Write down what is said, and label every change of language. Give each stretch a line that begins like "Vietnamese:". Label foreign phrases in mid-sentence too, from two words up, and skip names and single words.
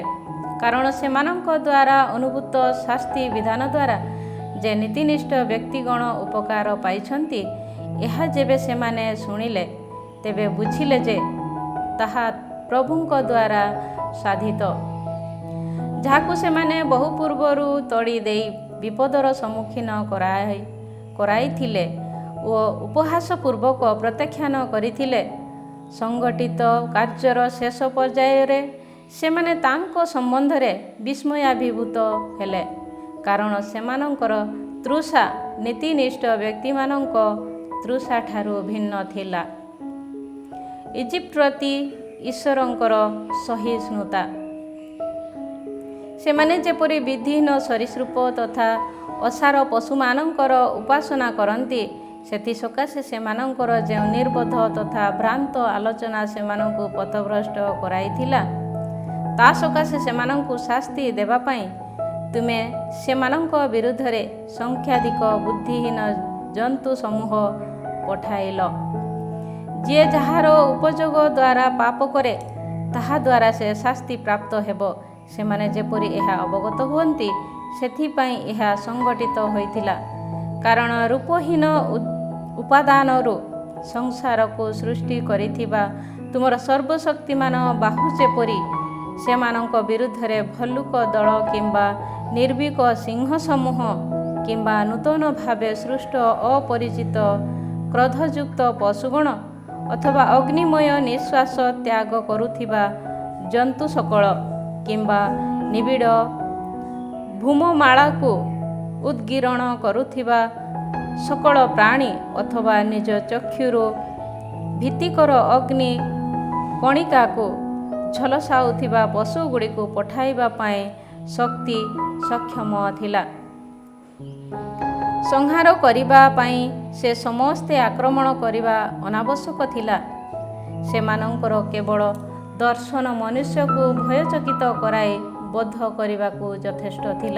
Odia: କାରଣ ସେମାନଙ୍କ ଦ୍ୱାରା ଅନୁଭୂତ ଶାସ୍ତି ବିଧାନ ଦ୍ୱାରା ଯେ ନୀତିନିଷ୍ଠ ବ୍ୟକ୍ତିଗଣ ଉପକାର ପାଇଛନ୍ତି ଏହା ଯେବେ ସେମାନେ ଶୁଣିଲେ ତେବେ ବୁଝିଲେ ଯେ ତାହା ପ୍ରଭୁଙ୍କ ଦ୍ୱାରା ସାଧିତ, ଯାହାକୁ ସେମାନେ ବହୁ ପୂର୍ବରୁ ତଡ଼ି ଦେଇ ବିପଦର ସମ୍ମୁଖୀନ କରାଇଥିଲେ ଔର ଉପହାସ ପୂର୍ବକ ପ୍ରତ୍ୟାଖ୍ୟାନ କରିଥିଲେ। ସଂଗଠିତ କାର୍ଯ୍ୟର ଶେଷ ପର୍ଯ୍ୟାୟରେ ସେମାନେ ତାଙ୍କ ସମ୍ବନ୍ଧରେ ବିସ୍ମୟାଭିଭୂତ ହେଲେ, କାରଣ ସେମାନଙ୍କର ତୃଷା ନୀତିନିଷ୍ଠ ବ୍ୟକ୍ତିମାନଙ୍କ ତୃଷା ଠାରୁ ଭିନ୍ନ ଥିଲା। ଇଜିପ୍ଟ ପ୍ରତି ଈଶ୍ୱରଙ୍କର ସହିଷ୍ଣୁତା। ସେମାନେ ଯେପରି ବିଧିହୀନ ସରୀସୃପ ତଥା ଅସାର ପଶୁମାନଙ୍କର ଉପାସନା କରନ୍ତି ସେଥି ସକାଶେ ସେମାନଙ୍କର ଯେ ନିର୍ବୋଧ ତଥା ଭ୍ରାନ୍ତ ଆଲୋଚନା ସେମାନଙ୍କୁ ପଥଭ୍ରଷ୍ଟ କରାଇଥିଲା ତା ସକାଶେ ସେମାନଙ୍କୁ ଶାସ୍ତି ଦେବା ପଇଁ ତୁମେ ସେମାନଙ୍କ ବିରୁଦ୍ଧରେ ସଂଖ୍ୟାଧିକ ବୁଦ୍ଧିହୀନ ଜନ୍ତୁ ସମୂହ ପଠାଇଲ। ଯେ ଯାହାର ଉପଯୋଗ ଦ୍ୱାରା ପାପ କରେ ତାହା ଦ୍ୱାରା ସେ ଶାସ୍ତି ପ୍ରାପ୍ତ ହେବ ସେମାନେ ଯେପରି ଏହା ଅବଗତ ହୁଅନ୍ତି ସେଥିପାଇଁ ଏହା ସଂଗଠିତ ହୋଇଥିଲା। କାରଣ ରୂପହୀନ ଉପାଦାନରୁ ସଂସାର କୋ ସୃଷ୍ଟି କରିଥିବା ତୁମର ସର୍ବଶକ୍ତିମାନ ବାହୁ ଯେପରି ସେମାନଙ୍କ ବିରୁଦ୍ଧରେ ଭଲ୍ଲୁକ ଦଳ କିମ୍ବା ନିର୍ଭୀକ ସିଂହ ସମୂହ କିମ୍ବା ନୂତନ ଭାବେ ସୃଷ୍ଟ ଅପରିଚିତ କ୍ରୋଧଯୁକ୍ତ ପଶୁଗଣ ଅଥବା ଅଗ୍ନିମୟ ନିଶ୍ୱାସ ତ୍ୟାଗ କରୁଥିବା ଜନ୍ତୁ ସକଳ କିମ୍ବା ନିବିଡ଼ ଧୂମମାଳା କୋ ଉଦ୍ଗୀରଣ କରୁଥିବା ସକଳ ପ୍ରାଣୀ ଅଥବା ନିଜ ଚକ୍ଷୁରୁ ଭୀତିକର ଅଗ୍ନି କଣିକା କୋ ଝଲସାଉଥିବା ପଶୁ ଗୁଡ଼ି କୋ ପଠାଇବା ପାଏଁ ଶକ୍ତି ସକ୍ଷମ ଥିଲା। ସଂହାର କରିବା ପାଇଁ ସେ ସମସ୍ତେ ଆକ୍ରମଣ କରିବା ଅନାବଶ୍ୟକ ଥିଲା। ସେମାନଙ୍କର କେବଳ ଦର୍ଶନ ମନୁଷ୍ୟ କୋ ଭୟଚକିତ କରାଇ ବଦ୍ଧ କରିବା କୋ ଯଥେଷ୍ଟ ଥିଲା।